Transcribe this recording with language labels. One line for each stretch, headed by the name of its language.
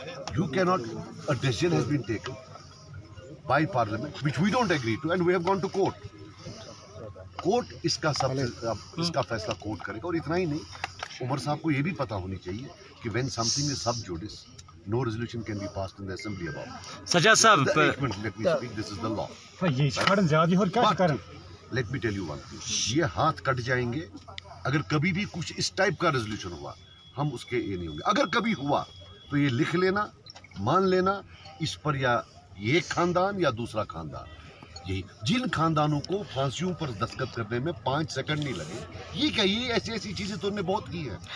English: you cannot a decision has been taken by parliament which we don't agree to and we have gone to court
Urdu: اس کا فیصلہ court کرے گا اور اتنا ہی نہیں عمر صاحب کو یہ بھی پتا ہونی چاہیے کہ
English: when something is sub judice no resolution can be passed in the assembly about it.
Urdu: Sajjad صاحب
English: let me speak, this is the law. Let me tell you one thing,
Urdu: یہ ہاتھ کٹ جائیں گے اگر کبھی بھی کچھ اس ٹائپ کا ریزولوشن ہوا ہم اس کے یہ نہیں ہوں گے اگر کبھی ہوا تو یہ لکھ لینا مان لینا اس پر یا یہ خاندان یا دوسرا خاندان यही जिन खानदानों को फांसियों पर दस्तखत करने में 5 सेकंड नहीं लगे, ये क्या, ये ऐसी ऐसी चीजें तो उन्होंने बहुत की हैं।